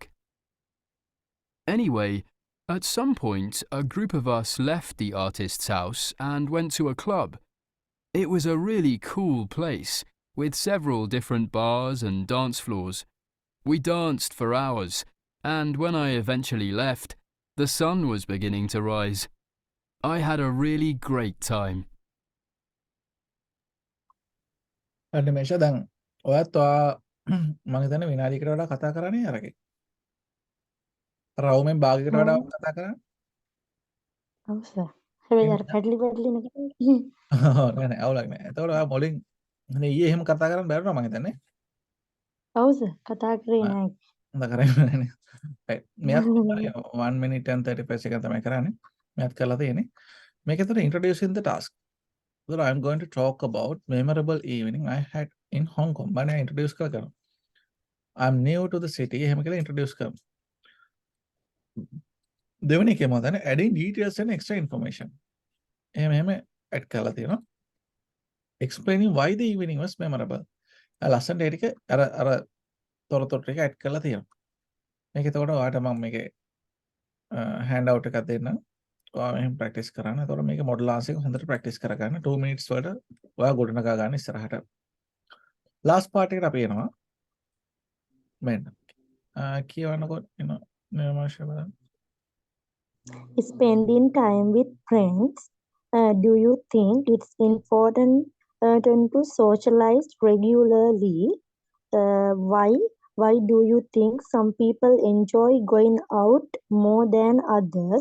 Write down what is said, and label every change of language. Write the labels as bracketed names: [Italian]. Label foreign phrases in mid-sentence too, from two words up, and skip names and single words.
[English] Anyway, at some point, a group of us left the artist's house and went to a club. It was a really cool place, with several different bars and dance floors. We danced for hours, and when I eventually left, the sun was beginning to rise. I had a really great time. [Sinhala] නිමේෂ දැන් ඔයත් මම හිතන්නේ විනාඩියකට වඩා කතා කරන්නේ අරගේ. රවුමෙන් භාගයකට වඩා කතා කරන්නේ. ඔව් සර්. හැබැයි අර පැටලි නේද? ඔව් නෑ අවුලක් නෑ. එතකොට ඔයා මුලින් ඊයේ එහෙම කතා කරන්න බැරුණා මම හිතන්නේ. ඔව් සර්. කතා කරේ නෑ. හොඳ කරන්නේ නෑනේ. right. මෙයත් [English] 1 minute and 35 seconds [Sinhala] තමයි කරන්නේ. මෙයත් කරලා තියෙන්නේ. මේක ඇතුළේ [English] introducing the task. So I'm going to talk about memorable evening I had in Hong Kong. [Sinhala] මම introduce කරනවා. [English] I'm new to the city. [Sinhala] එහෙම කියලා introduce කරනවා. දෙවෙනි එකේ මම දන්නේ [English] adding details and extra information. [Sinhala] එහෙම add කරලා තියෙනවා. [English] Explaining why the evening was memorable. [Sinhala] ලස්සනට ඒ ටික අර තොරතුරු ටික add කරලා තියෙනවා. මේක එතකොට ඔයාලට මම මේකේ [English] hand out [Sinhala] එකක් දෙන්නම්. ඔයා මෙහෙම ප්‍රැක්ටිස් කරන්න. එතකොට මේක [English] model answer [Sinhala] එක හොඳට ප්‍රැක්ටිස් කරගන්න. 2 minutes වලට ඔයා ගොඩනගා ගන්න ඉස්සරහට. [English] last part [Sinhala] එකට අපි එනවා. මෙන්න. කියවන්නකො එන නිර්මාශය බලන්න. [English] Spending time with friends. Do you think it's important to socialize regularly? Why? Why do you think some people enjoy going out more than others?